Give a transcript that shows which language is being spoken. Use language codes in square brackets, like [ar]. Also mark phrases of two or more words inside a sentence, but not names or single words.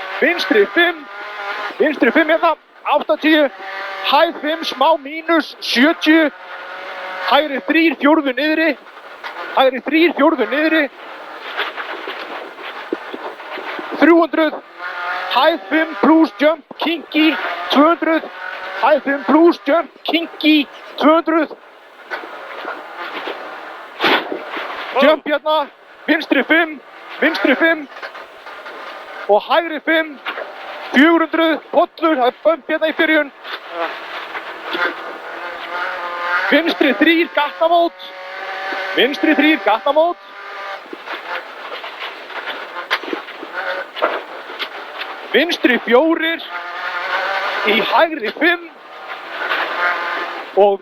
[is] hérna, 80, hæð 5 smá mínus, 70, hægri 3 fjórðu niðri, 300, hæð 5 [en] plus jump, kinky, [is] 200, hæð 5 [en] plus jump, kinky, [is] 200, jump hérna, vinstri 5 og hægri 5, 400, pollur, það er bump hérna í byrjun. Vinstri 3 gattamót, vinstri 4 í hægri 5 og